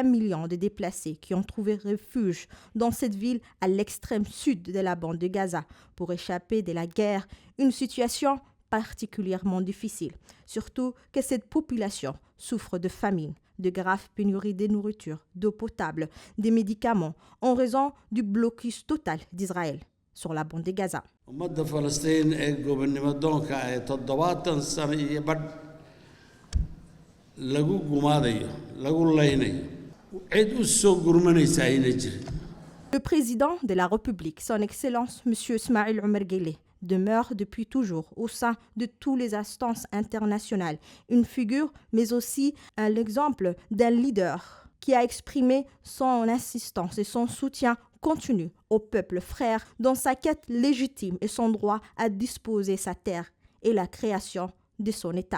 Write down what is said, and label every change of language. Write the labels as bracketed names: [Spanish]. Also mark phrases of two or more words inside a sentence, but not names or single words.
[French] million de déplacés qui ont trouvé refuge dans cette ville à l'extrême sud de la bande de Gaza pour échapper de la guerre, une situation particulièrement difficile, surtout que cette population souffre de famine, de graves pénuries de nourriture, d'eau potable, des médicaments en raison du blocus total d'Israël sur la bande de Gaza. [Somali] ummadda Falastiin ee gobonnimadoonka ah ee 70 sano iyo badh lagu gumaadayo lagu laynayo cid u soo gurmanaysa ayna jirin. [French] Le président de la République, son Excellence M. Ismail Omar Guelleh, demeure depuis toujours au sein de toutes les instances internationales une figure, mais aussi l'exemple d'un leader qui a exprimé son insistance et son soutien continu au peuple frère dans sa quête légitime et son droit à disposer sa terre et la création de son État.